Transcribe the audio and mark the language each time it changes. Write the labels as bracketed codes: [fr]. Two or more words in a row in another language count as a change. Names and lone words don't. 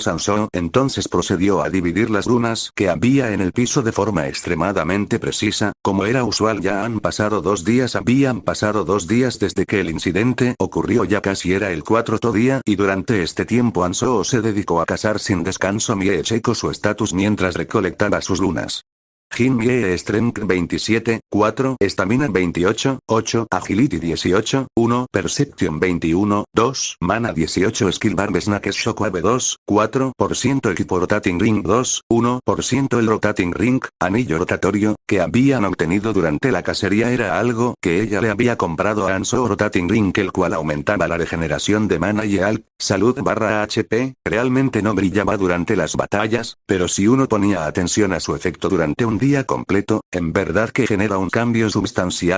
[es] Ansoo entonces procedió a dividir las runas que había en el piso de forma extremadamente precisa, como era usual. Habían pasado 2 días desde que el incidente ocurrió, ya casi era el 4º día, y durante este tiempo Ansoo se dedicó a cazar sin descanso. Mie checó su estatus mientras recolectaba sus runas. [en] Jin Mie Strength 27, 4, Stamina 28, 8, Agility 18, 1, Perception 21, 2, Mana 18, Skill Bar Snack Shockwave 2, 4%, [es] Equipo Rotating Ring 2, 1%. El Rotating Ring, anillo rotatorio, que habían obtenido durante la cacería, era algo que ella le había comprado a Ansoo. Rotating Ring, el cual aumentaba la regeneración de mana y salud / HP, realmente no brillaba durante las batallas, pero si uno ponía atención a su efecto durante un día completo, en verdad que genera un cambio sustancial.